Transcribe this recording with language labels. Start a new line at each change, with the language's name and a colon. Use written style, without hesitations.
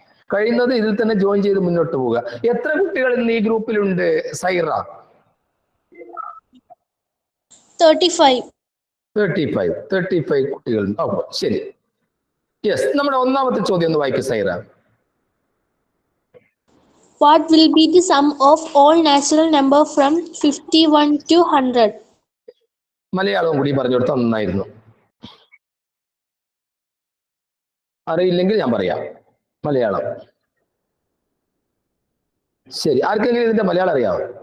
Malayalam: കഴിയുന്നത് ഇതിൽ തന്നെ ജോയിൻ ചെയ്ത് മുന്നോട്ട് പോവുക. എത്ര കുട്ടികൾ ഇന്ന് ഈ ഗ്രൂപ്പിലുണ്ട് സൈറ? 35. 35 കുട്ടികൾ. ശരി. യെസ്, നമ്മുടെ ഒന്നാമത്തെ ചോദ്യം ഒന്ന് വായിക്കും Saira.
English: What will be the sum of all natural number from 51 to 100?
Malayalam: മലയാളവും കൂടി പറഞ്ഞു കൊടുത്താൽ നന്നായിരുന്നു. അറിയില്ലെങ്കിൽ ഞാൻ പറയാം മലയാളം. ശരി, ആർക്കെങ്കിലും ഇതിന്റെ മലയാളം അറിയാമോ?